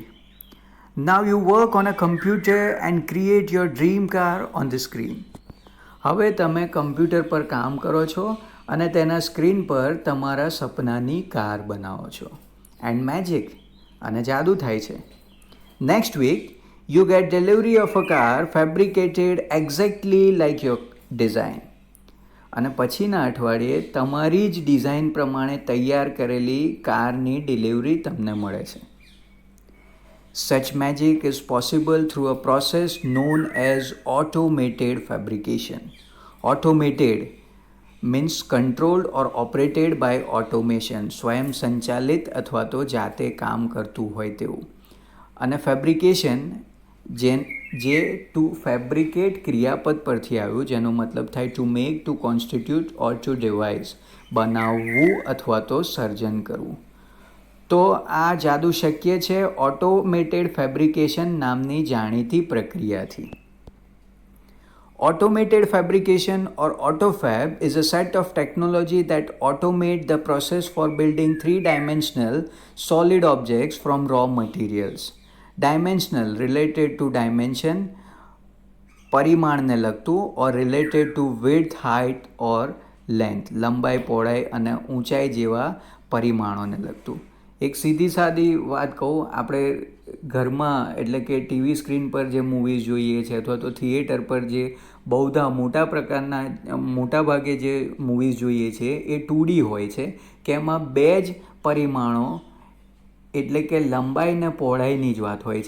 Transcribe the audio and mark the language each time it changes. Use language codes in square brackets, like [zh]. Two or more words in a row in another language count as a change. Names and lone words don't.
[en] Now you work on a computer and create your dream car on the screen. [gu] હવે તમે કમ્પ્યુટર પર કામ કરો છો અને તેના સ્ક્રીન પર તમારા સપનાની કાર બનાવો છો. [en] And magic, [gu] અને જાદુ થાય છે. [en] Next week you get delivery of a car fabricated exactly like your design. [gu] અને પછીના અઠવાડિયે તમારી જ ડિઝાઇન પ્રમાણે તૈયાર કરેલી કારની ડિલિવરી તમને મળે છે. [en] Such magic is possible through a process known as automated fabrication. Automated means controlled or operated by automation. [gu] સ્વયં સંચાલિત અથવા તો જાતે કામ કરતું હોય તેવું. અને ફેબ્રિકેશન જે [en] to fabricate [gu] ક્રિયાપદ પરથી આવ્યું, જેનો મતલબ થાય [en] to make, to constitute or to devise, [gu] બનાવવું અથવા તો સર્જન કરવું. તો આ જાદુ શક્ય છે [en] automated fabrication [gu] નામની જાણીતી પ્રક્રિયાથી. [en] Automated fabrication or AutoFab is a set of technology that automate the process for building three-dimensional solid objects from raw materials. Dimensional related to dimension, [gu] પરિમાણને લગતું, [en] or related to width, height or length, [gu] લંબાઈ, પહોળાઈ અને ઊંચાઈ જેવા પરિમાણોને લગતું. એક સીધી સાદી વાત કહું, આપણે ઘરમાં એટલે કે ટીવી સ્ક્રીન પર જે મૂવીઝ જોઈએ છે અથવા તો થિયેટર પર જે મોટા પ્રકારના મોટા ભાગે જે મૂવીઝ જોઈએ છે એ 2D હોય છે કે એમાં બે જ પરિમાણો એટલે કે લંબાઈ ને પહોળાઈની જ વાત હોય છે.